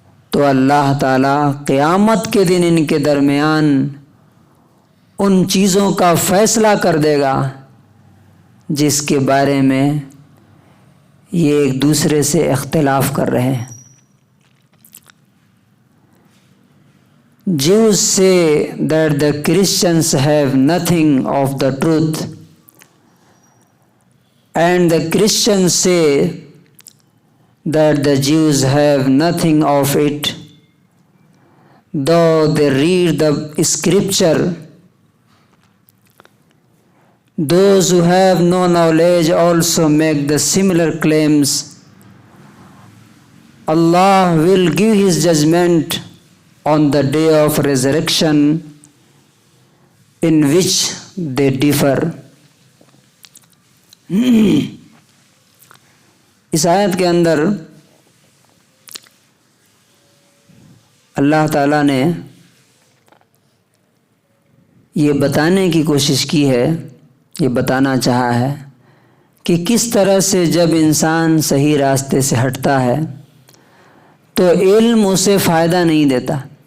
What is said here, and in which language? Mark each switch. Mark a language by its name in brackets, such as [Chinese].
[Urdu] تو اللہ تعالیٰ قیامت کے دن ان کے درمیان ان چیزوں کا فیصلہ کر دے گا جس کے بارے میں یہ ایک دوسرے سے اختلاف کر رہے ہیں. [English] Jews say that the Christians have nothing of the truth, and the Christians say that the Jews have nothing of it, though they read the scripture. Those who have no knowledge also make the similar claims. Allah will give His judgment on the day of resurrection, in which they differ. [Urdu] اس آیت کے اندر اللہ تعالیٰ نے یہ بتانے کی کوشش کی ہے، یہ بتانا چاہا ہے کہ کس طرح سے جب انسان صحیح راستے سے ہٹتا ہے تو علم اسے فائدہ نہیں دیتا.